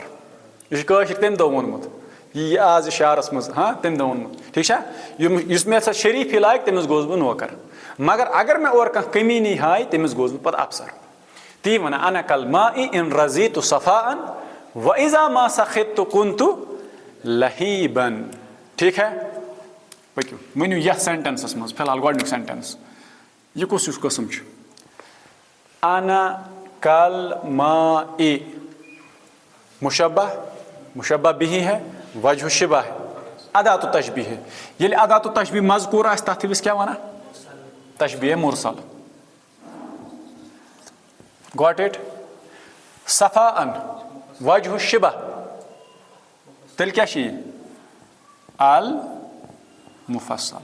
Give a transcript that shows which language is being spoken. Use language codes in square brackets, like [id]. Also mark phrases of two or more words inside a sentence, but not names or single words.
[ks] یہِ چھُ کٲشِر تٔمۍ دۄہ ووٚنمُت یہِ آز یہِ شعرَس منٛز تٔمۍ دۄہ ووٚنمُت ٹھیٖک چھا یُس مےٚ سا شریٖفی لاگہِ تٔمِس گوٚوُس بہٕ نوکر مگر اگر مےٚ اورٕ کانٛہہ کٔمیٖنی ہایہِ تٔمِس گوٚوُس بہٕ پَتہٕ اَفسر. تی وَنان [ar] انا کالماء ان رضیتُ صفاء وَإِذَا مَا سَخِطتُ كُنتُ لَہیٖبًا. [ks] ٹھیٖک ہے پٔکِو ؤنِو یَتھ سینٹینسَس منٛز فِلحال گۄڈٕنیُک سینٹینس یہِ کُس ہیوٗ قٕسٕم چھُ [ar] انا کالماء مُشبہ مُشبہ بِہی [ks] ہے [ar] وجہُ شِبہ [ks] ہے [ar] اداتُ تشبیٖح [ks] ہے. ییٚلہِ [ar] اداتُ تشبیٖح [ks] مذکوٗر آسہِ تَتھ وِزِ کیٛاہ وَنان [ar] تشبیٖح مُرسل. [en] got it [ks] صفاء [ar] وجہُ شِبہ [ks] تیٚلہِ کیٛاہ چھِ یہِ المُفصل.